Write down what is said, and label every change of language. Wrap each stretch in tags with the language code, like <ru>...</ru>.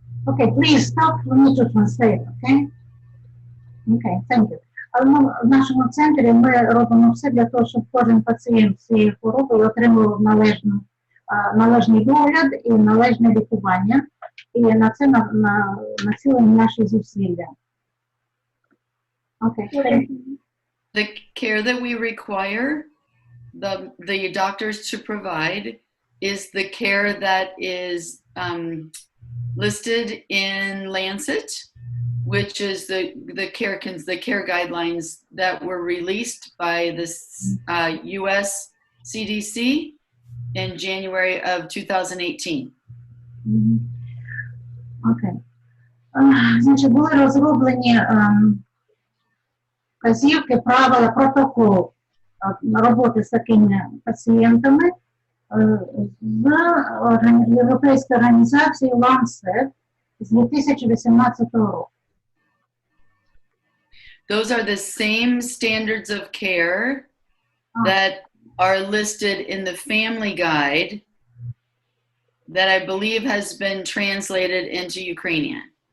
<en>Okay, please stop for me to translate, okay? Okay, thank you.</en> <uk>В нашому центрі ми робимо все для того, щоб кожен пацієнт з цією хворобою отримував належний догляд і належне лікування. І на це націлені наші зусилля. Okay, thank you.</uk> <en>The care that we require the doctors to provide is the care that is listed in Lancet, which is the care guidelines that were released by the U.S. CDC in January of 2018.</en> <uk>Окей. Значить, були розроблені вказівки, правила, протокол роботи з такими пацієнтами з Європейської організації Lancet з 2018 року.</uk> <en>Those are the same standards of care that are listed in the family guide that I believe has been translated into Ukrainian.</en>